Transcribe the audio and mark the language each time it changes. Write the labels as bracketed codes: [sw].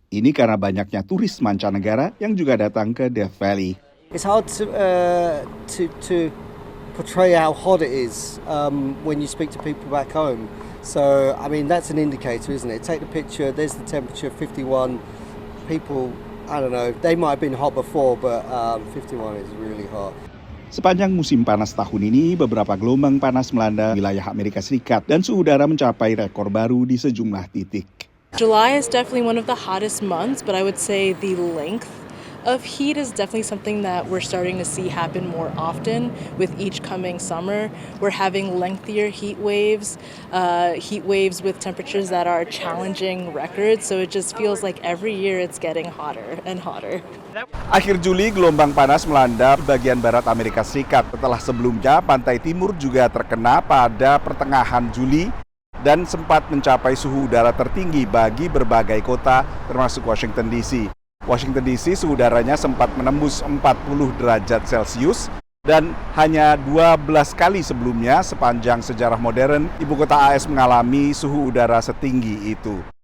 [id] Ini karena banyaknya turis mancanegara yang juga datang ke Death Valley. [en] It's hard to portray how hot it is when you speak to people back home. So, I mean, that's an indicator, isn't it? Take the picture, there's the temperature, 51. People, I don't know, they might have been hot before, but 51 is really hot. [id] Sepanjang musim panas tahun ini, beberapa gelombang panas melanda wilayah Amerika Serikat dan suhu udara mencapai rekor baru di sejumlah titik. [en] July is definitely one of the hottest months, but I would say the length of heat is definitely something that we're starting to see happen more often with each coming summer. We're having lengthier heat waves with temperatures that are challenging records, so it just feels like every year it's getting hotter and hotter. [id] Akhir Juli, gelombang panas melanda bagian barat Amerika Serikat. Setelah sebelumnya, pantai timur juga terkena pada pertengahan Juli. dan sempat mencapai suhu udara tertinggi bagi berbagai kota termasuk Washington DC. Washington DC suhu udaranya sempat menembus 40 derajat Celcius dan hanya 12 kali sebelumnya sepanjang sejarah modern ibu kota AS mengalami suhu udara setinggi itu.